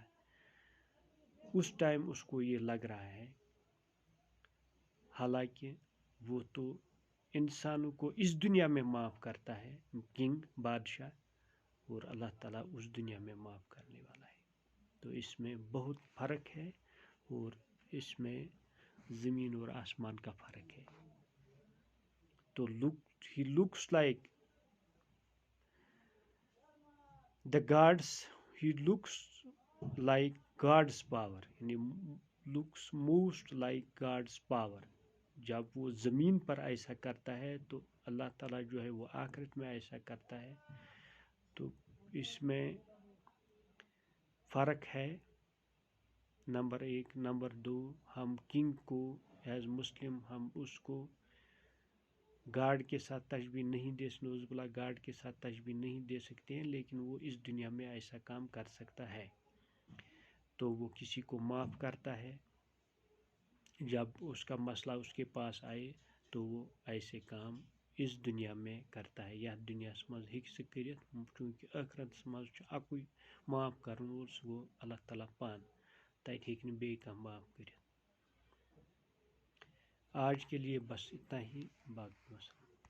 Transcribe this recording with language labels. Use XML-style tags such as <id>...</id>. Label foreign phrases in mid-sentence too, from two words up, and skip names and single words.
<ur>اس ٹائم اس کو یہ لگ رہا ہے، حالانکہ وہ تو انسانوں کو اس دنیا میں معاف کرتا ہے، کنگ بادشاہ، اور اللہ تعالیٰ اس دنیا میں معاف کرنے والا ہے. تو اس میں بہت فرق ہے، اور اس میں زمین اور آسمان کا فرق ہے.</ur> <en>تو he looks like the gods, he looks like God's power, یعنی looks most like God's power.</en> <ur>جب وہ زمین پر ایسا کرتا ہے تو اللہ تعالیٰ جو ہے وہ آخرت میں ایسا کرتا ہے. تو اس میں فرق ہے، نمبر 1. نمبر 2، ہم کنگ کو</ur> <en>as Muslim</en> <ur>ہم اس کو گاڈ کے ساتھ تشبیہ نہیں دے گاڈ کے ساتھ تشبیہ نہیں دے سکتے ہیں، لیکن وہ اس دنیا میں ایسا کام کر سکتا ہے. تو وہ کسی کو معاف کرتا ہے، جب اس کا مسئلہ اس کے پاس آئے تو وہ ایسے کام اس دنیا میں کرتا ہے.</ur> <ks>یا دنیا مز ہیکہِ سُہ کٔرِتھ، چونکہ ٲخرتس مز اکوے معاف کرن وول، سُہ گوٚو اللہ تعالیٰ پان. تتہِ ہیٚکہِ نہٕ بیٚیہِ کانٛہہ معاف کٔرِتھ.</ks> <ur>آج کے لیے بس اتنا ہی. باقی وسلام.</ur>